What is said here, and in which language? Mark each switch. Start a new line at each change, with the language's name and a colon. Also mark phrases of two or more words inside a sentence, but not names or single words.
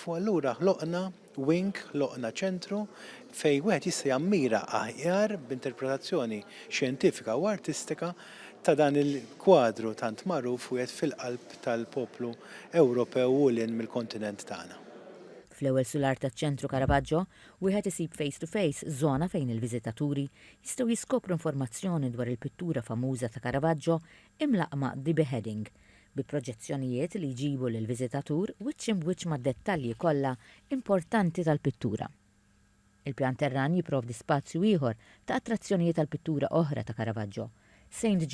Maltese: U allura ħloqna wing, ħloqna ċentru fejn wieħed jista' jammira aħjar b'interpretazzjoni xjentifika u artistika ta' dan il-kwadru tant magħruf wieħed fil-qalb tal-poplu Ewropew u lin mill-kontinent tagħna. Fl-ewwel sular taċ-ċentru Caravaggio, wieħed isib
English: face-to-face
Maltese: żona fejn il-viżitaturi jistgħu jiskopru informazzjoni dwar il-pittura famuża ta' Caravaggio imlaqma The Beheading, bi proġezzjonijiet li jġibu lill-viżitatur wiċċ imwiċċ mad-dettalji kollha importanti tal-pittura. Il-pjan terran jipprovdi spazju ieħor ta' attrazzjonijiet tal-pittura oħra ta' Caravaggio, St.